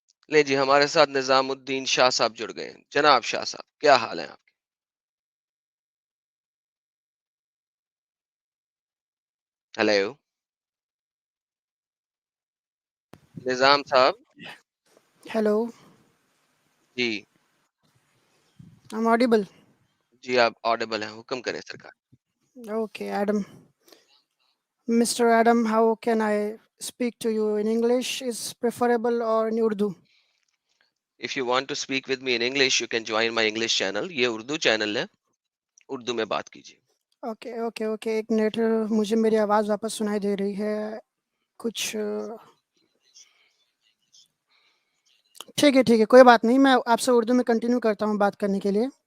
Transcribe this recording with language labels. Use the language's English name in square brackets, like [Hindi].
[Urdu] لے جی، ہمارے ساتھ نظام الدین شاہ صاحب جڑ گئے ہیں. جناب شاہ صاحب، کیا حال ہے آپ کے؟ ہیلو نظام صاحب. [English] Hello, [Urdu] جی [English] I'm audible. [Urdu] جی، آپ آڈیبل ہیں، حکم کریں سرکار. [English] Okay, Adam. Mr. Adam, how can I speak to you in English? Is preferable or in Urdu? If you want to speak with me in English, you can join my English channel. [Urdu] یہ Urdu channel ہے، اردو میں بات کیجیے. [English] Okay. [Urdu] ایک minute, مجھے میری آواز واپس سنائی دے رہی ہے کچھ. ٹھیک ہے، کوئی بات نہیں، میں آپ سے اردو میں کنٹینیو کرتا ہوں بات کرنے کے لیے.